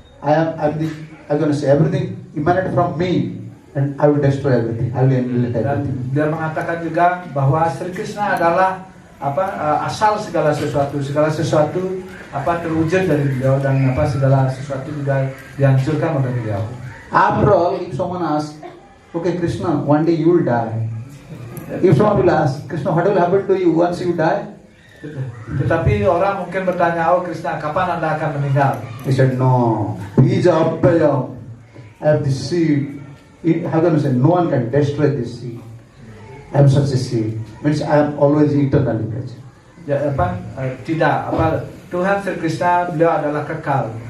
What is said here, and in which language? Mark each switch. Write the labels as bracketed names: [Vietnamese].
[English] I'm going to say everything emanated from me, and I will destroy everything. I will annihilate [Indonesian] Dan [English] everything. [Indonesian] dia mengatakan juga bahwa Sri Krishna adalah asal segala sesuatu terwujud dari beliau, dan segala sesuatu juga dihancurkan oleh beliau. [English] After all, if someone asks, okay, Krishna, one day you will die. If someone will ask, Krishna, what will happen to you once you die? [Indonesian] Tetapi orang mungkin bertanya, oh Krishna, kapan Anda akan meninggal? [English] He said, no. Bija Abhayam. I have the seed. How can I say? No one can destroy this seed. I am such a seed. Means I am always eternally present. [Indonesian] Ya, tidak. Tuhan Sri Krishna, beliau adalah kekal.